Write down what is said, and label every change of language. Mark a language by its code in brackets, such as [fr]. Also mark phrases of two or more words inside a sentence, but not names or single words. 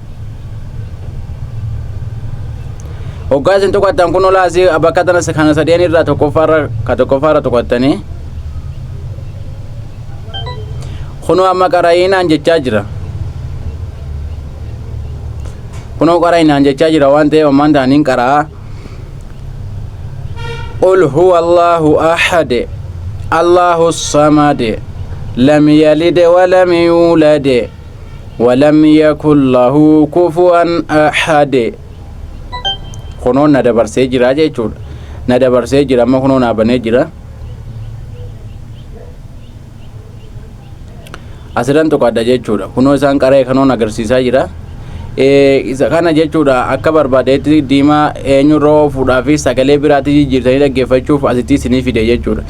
[om] hoggaa isin tuqattan kunoo laasii bakka tana kana sadeen irraa tokkoffaarra tuqattanii kunoo amma qara'iinaan jechaa jira. kunoo qara'iinaan jechaa jira waan ta'eef ammaan taaniin qara'a. [ar] قل هو الله أحد الله الصمد لم يلد ولم يولد ولم يكن له كفوا أحد. [om] kunoo na dabarsee jira jechuudha. na dabarsee jira amma kunoo naa banee jira. asirran tuqadha jechuudha. kunoo isaan qara'e kanoon agarsiisaa jira. isa kana jechuudha akka barbaadeetti diimaa eenyurra oofuudhaa fi sagalee biraatti jijjiirtanii dhaggeeffachuuf asitti isinii fide jechuudha.